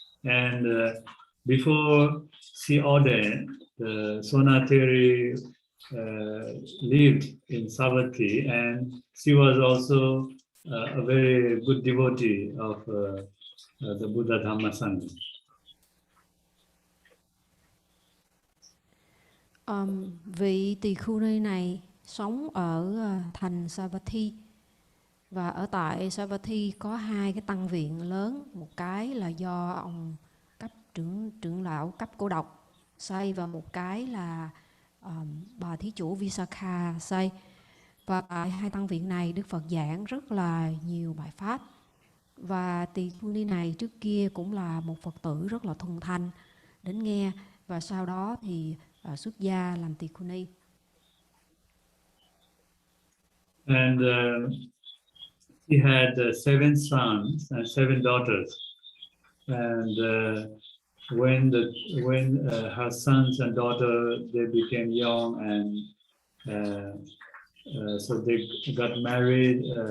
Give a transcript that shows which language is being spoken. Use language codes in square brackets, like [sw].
[en] And before she ordained, the Sonateri lived in Savatthi, and she was also a very good devotee of the Buddha Dhamma Sangha. [vi] Vị tỳ khưu ni này sống ở thành Savatthi, và ở tại Savatthi có hai cái tăng viện lớn, một cái là do ông cấp trưởng lão cấp cô độc xây, và một cái là bà thí chủ Visakha xây. Và tại hai tăng viện này Đức Phật giảng rất là nhiều bài pháp, và tỳ khưu ni này trước kia cũng là một Phật tử rất là thuần thành đến nghe, và sau đó thì xuất gia làm tỳ khưu ni. [en] And he had 7 sons and 7 daughters. And when her sons and daughter, they became young, and so they got married.